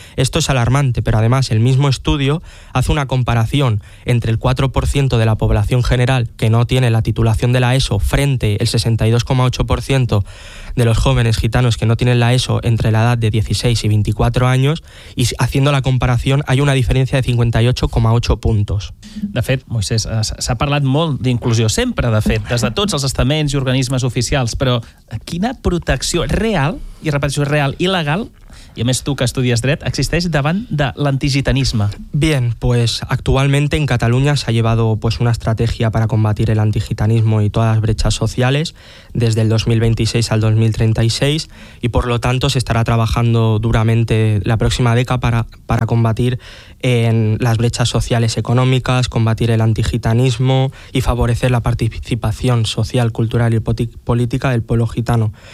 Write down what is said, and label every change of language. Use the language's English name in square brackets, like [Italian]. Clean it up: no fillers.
[Spanish] Esto es alarmante, pero además el mismo estudio hace una comparación entre el 4% de la población general que no tiene la titulación de la ESO frente al 62,8% de los jóvenes gitanos que no tienen la ESO entre la edad de 16 y 24 años, y haciendo la comparación hay una diferencia de 58,8 puntos. [Catalan] De fet, Moisés, s'ha parlat molt d'inclusió, sempre, de fet, des de tots els estaments i organismes oficials, però quina protecció real, i repeteixo, real i legal, i a més tu que estudies dret, existeix davant de l'antigitanisme? [Spanish] Bien, pues actualmente en Cataluña se ha llevado pues una estrategia para combatir el antigitanismo y todas las brechas sociales desde el 2026 al 2036, y por lo tanto se estará trabajando duramente la próxima década para combatir en las brechas sociales económicas, combatir el antigitanismo y favorecer la participación social, cultural y política del pueblo gitano.